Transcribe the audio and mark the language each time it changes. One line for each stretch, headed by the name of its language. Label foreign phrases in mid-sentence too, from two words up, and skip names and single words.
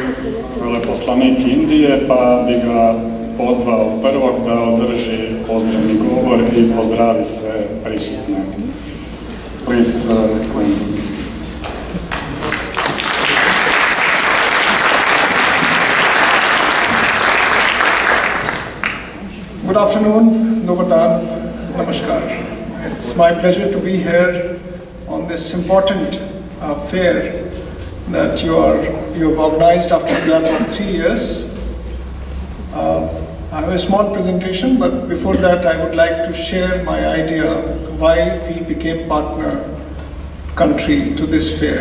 Croatian: Veleposlanik Indije, pa bi ga pozvao prvog da održi pozdravni govor i pozdravi sve prisutne.
English: Please, Good afternoon,
Croatian: dobar dan, namaskar.
English: It's my pleasure to be here on this important fair that you have organized after a gap of 3 years. I have a small presentation, but before that I would like to share my idea why we became partner country to this fair.